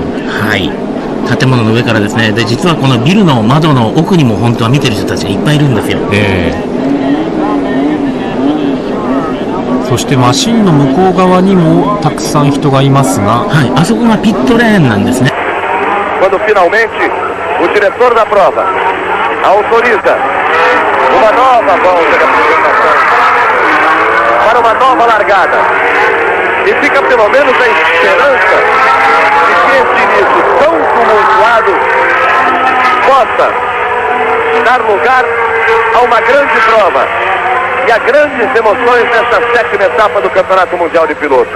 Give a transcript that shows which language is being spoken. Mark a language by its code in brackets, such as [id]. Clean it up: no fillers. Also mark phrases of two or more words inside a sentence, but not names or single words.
[ja] はい、建物の上からですね。で実はこのビルの窓の奥にも本当は見てる人たちがいっぱいいるんですよ。そしてマシンの向こう側にもたくさん人がいますが、はい、あそこがピットレーンなんですね。 [pt] Quando finalmente o diretor da prova autoriza uma nova volta da apresentação para uma nova largada e fica pelo menos a esperança de que esse início tão tumultuado possa dar lugar a uma grande prova e a grandes emoções nesta 7ª etapa do Campeonato Mundial de Pilotos.